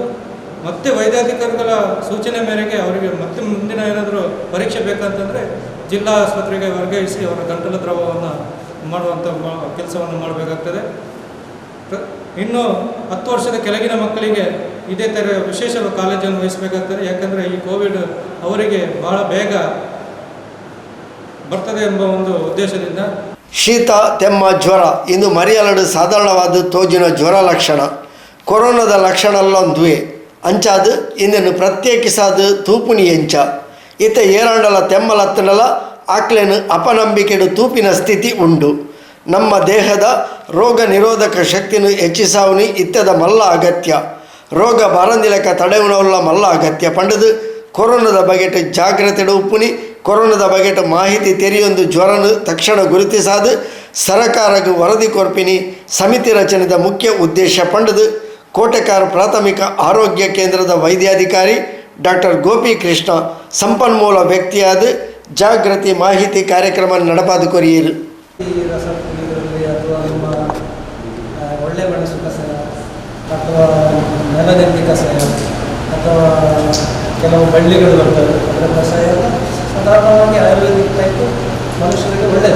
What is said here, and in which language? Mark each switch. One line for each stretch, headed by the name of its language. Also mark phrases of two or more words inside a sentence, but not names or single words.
Kannada: ಮತ್ತೆ ವೈದ್ಯಾಧಿಕಾರಿಗಳ ಸೂಚನೆ ಮೇರೆಗೆ ಅವರಿಗೆ ಮತ್ತೆ ಮುಂದಿನ ಏನಾದರೂ ಪರೀಕ್ಷೆ ಬೇಕಂತಂದರೆ ಜಿಲ್ಲಾ ಆಸ್ಪತ್ರೆಗೆ ವರ್ಗಾಯಿಸಿ ಅವರ ಗಂಟಲು ದ್ರವವನ್ನು ಮಾಡುವಂಥ ಕೆಲಸವನ್ನು ಮಾಡಬೇಕಾಗ್ತದೆ. ಇನ್ನು 10 ವರ್ಷದ ಕೆಳಗಿನ ಮಕ್ಕಳಿಗೆ ಇದೇ ಥರ ವಿಶೇಷ ಕಾಳಜಿಯನ್ನು ವಹಿಸಬೇಕಾಗ್ತದೆ. ಯಾಕಂದರೆ ಈ ಕೋವಿಡ್ ಅವರಿಗೆ ಬಹಳ ಬೇಗ ಬರ್ತದೆ ಎಂಬ ಒಂದು ಉದ್ದೇಶದಿಂದ
Tulu: ಶೀತ, ತೆಮ್ಮ, ಜ್ವರ ಇಂದು ಮರಿಯಲಡು ಸಾಧಾರಣವಾದ ತೋಜಿನ ಜ್ವರ ಲಕ್ಷಣ ಕೊರೋನಾದ ಲಕ್ಷಣಲ್ಲೊಂದುವೆ ಅಂಚಾದು ಇಂದನ್ನು ಪ್ರತ್ಯೇಕಿಸಾದು ತೂಪುನಿ ಎಂಚ ಇತ ಏರಾಂಡಲ ತೆಮ್ಮಲತ್ತನಲ ಆಕ್ಲೆನು ಅಪನಂಬಿಕೆಡು ತೂಪಿನ ಸ್ಥಿತಿ ಉಂಡು. ನಮ್ಮ ದೇಹದ ರೋಗ ನಿರೋಧಕ ಶಕ್ತಿಯನ್ನು ಹೆಚ್ಚಿಸಾವುನಿ ಇತ್ತದ ಮಲ್ಲ ಅಗತ್ಯ. ರೋಗ ಬಾರಂದಿಲಕ ತಡೆಯುವಲ್ಲ ಮಲ್ಲ ಅಗತ್ಯ ಪಂಡದು ಕೊರೋನಾದ ಬಗೆಟ್ ಜಾಗ್ರತೆಡು ಉಪ್ಪುನಿ. ಕೊರೋನಾದ ಬಗೆಟ್ ಮಾಹಿತಿ ತೆರೆಯೊಂದು ಜ್ವರನು ತಕ್ಷಣ ಗುರುತಿಸಾದು ಸರಕಾರಕ್ಕೆ ವರದಿ ಕೊರ್ಪಿನಿ ಸಮಿತಿ ರಚನೆದ ಮುಖ್ಯ ಉದ್ದೇಶ ಪಂಡದು ಕೋಟೆಕಾರ ಪ್ರಾಥಮಿಕ ಆರೋಗ್ಯ ಕೇಂದ್ರದ ವೈದ್ಯಾಧಿಕಾರಿ ಡಾಕ್ಟರ್ ಗೋಪಿ ಕೃಷ್ಣ ಸಂಪನ್ಮೂಲ ವ್ಯಕ್ತಿಯಾದ ಜಾಗೃತಿ ಮಾಹಿತಿ ಕಾರ್ಯಕ್ರಮ ನಡಪಾದು ಕೊರಿಯರು.
Kannada: ಈ ರಸ ಕುಡಿಯೋದ್ರಲ್ಲಿ ಅಥವಾ ನಿಮ್ಮ ಒಳ್ಳೆ ಮೆಣಸು ಕಷಾಯ ಅಥವಾ ನೆಲಗದ್ದೆ ಕಷಾಯ ಅಥವಾ ಕೆಲವು ಬಳ್ಳಿಗಳು ಬರ್ತವೆ ಅದರ ಕಷಾಯ ಸಾಧಾರಣವಾಗಿ
English: ayurvedic type
Kannada: ಮನುಷ್ಯರಿಗೆ ಒಳ್ಳೆಯದು.